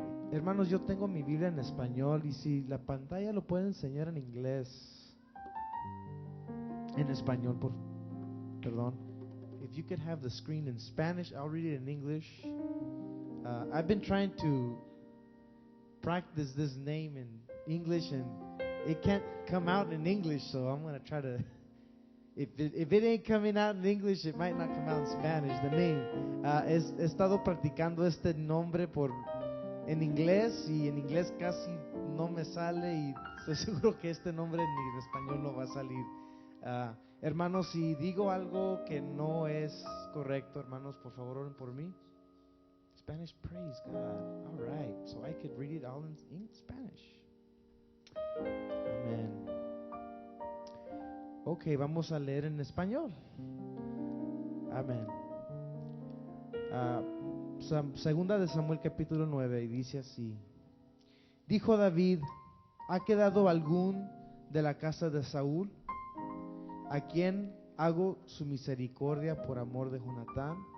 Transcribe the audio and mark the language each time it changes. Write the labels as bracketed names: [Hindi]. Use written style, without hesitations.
[Spanish] Hermanos, yo tengo mi Biblia en español y si la pantalla lo puede enseñar en inglés, en español, perdón. [English] If you could have the screen in Spanish, I'll read it in English. I've been trying to practice this name in English and it can't come out in English, so I'm going to try to, if it ain't coming out in English, it might not come out in Spanish, the name. [Spanish] He estado practicando este nombre en inglés y en inglés casi no me sale y estoy seguro que este nombre en español no va a salir. Hermanos, si digo algo que no es correcto, hermanos, por favor oren por mí. [English] Spanish, praise God. All right, so I could read it all in Spanish. Amén. [Spanish] Ok, vamos a leer en español. Amén. Segunda de Samuel capítulo 9 y dice así: dijo David, ¿ha quedado algún de la casa de Saúl a quien hago su misericordia por amor de Jonatán?